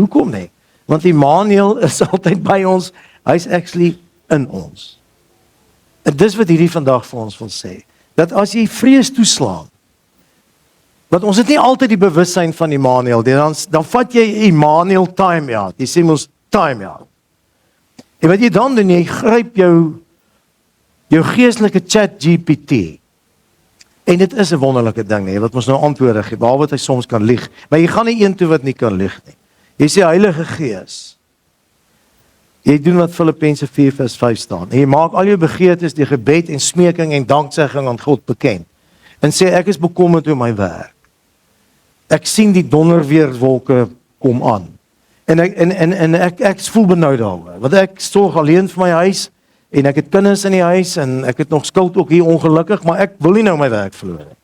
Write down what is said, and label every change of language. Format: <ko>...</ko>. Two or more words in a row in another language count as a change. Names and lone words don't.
<af>Hoekom nie? Want Immanuel is altyd by ons, hy is actually in ons. En dis wat hierdie vandag vir ons wil sê, dat as jy vrees toeslaan, want ons het nie altyd die bewussyn van Immanuel, dan vat jy Immanuel</af> <en>time out,</en> <af>jy sê ons</af> <en>time out.</en> <af>En wat jy dan doen, jy gryp jou geestelike chat GPT, en dit is 'n wonderlike ding nie, wat ons nou antwoorde gee, behalwe wat hy soms kan lieg, maar jy gaan nie een toe wat nie kan lieg nie. Jy sê, Heilige Gees, jy doen wat Filippense 4:5 staan, en jy maak al jou begeertes, die gebed en smeking en danksegging aan God bekend, en sê, ek is bekommerd oor my werk, ek sien die donderweerwolke kom aan, en ek voel benoud daaroor, want ek sorg alleen vir my huis, en ek het kinders in die huis, en ek het nog skuld ook hier ongelukkig, maar ek wil nie nou my werk verloor nie.</af>